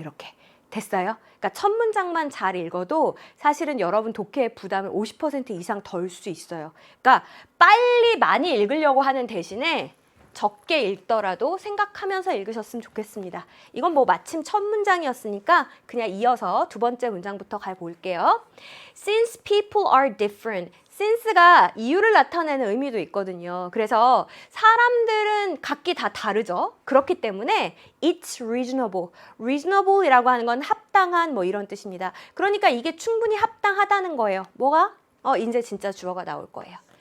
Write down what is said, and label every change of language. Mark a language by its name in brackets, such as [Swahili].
[Korean] 이렇게 됐어요. 그러니까 첫 문장만 잘 읽어도 사실은 여러분 독해의 부담을 50% 이상 덜 수 있어요. 그러니까 빨리 많이 읽으려고 하는 대신에 적게 읽더라도 생각하면서 읽으셨으면 좋겠습니다. 이건 뭐 마침 첫 문장이었으니까 그냥 이어서 두 번째 문장부터 가볼게요. [English] Since people are different. [Korean] since가 이유를 나타내는 의미도 있거든요. 그래서 사람들은 각기 다 다르죠. 그렇기 때문에 [English] it's reasonable. [Korean] reasonable이라고 하는 건 합당한 뭐 이런 뜻입니다. 그러니까 이게 충분히 합당하다는 거예요. 뭐가? 이제 진짜 주어가 나올 거예요.